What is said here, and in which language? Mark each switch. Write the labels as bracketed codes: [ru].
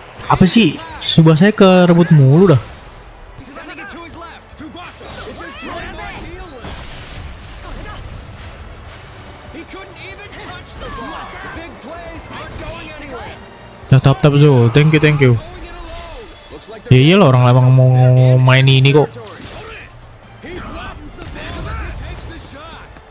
[id] Apa sih? Tsubasa ke rebut mulu dah. [en] He's sending it to his left. Tsubasa. It's his trademark heel lift. He couldn't even touch the ball. The big plays aren't going anywhere. Tap Zo, thank you. Going it alone. Looks like [id] Ya iyalah orang emang mau main ini kok. [en] he flattens the ball as he takes the shot.